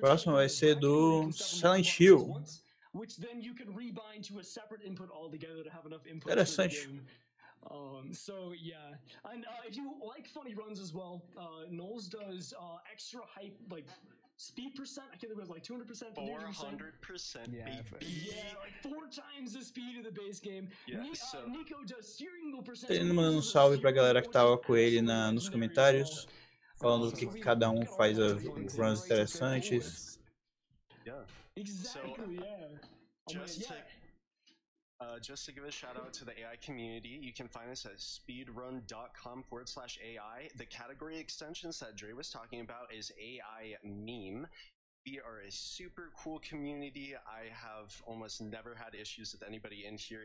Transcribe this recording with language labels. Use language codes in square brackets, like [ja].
[pt] Próximo vai ser do Silent Hill. [en] Which then you can rebind to a separate input altogether to have enough input. [pt] Interessante. [en] So yeah, and if you like funny runs as well, Knowles does extra hype like. Speed percent, I can't think it was like 200%. 400%, baby. Yeah, like 4 times the speed of the base game. Yeah, Nico does steering wheel percent. [pt] Ele mandando um salve pra galera que tava com ele nos comentários, falando o que cada um faz as runs interessantes. [en] Yeah. Exactly, yeah. Just to give a shout out to the AI community, you can find us at speedrun.com/AI. The category extensions that Dre was talking about is AI meme. We are a super cool community. I have almost never had issues with anybody in here.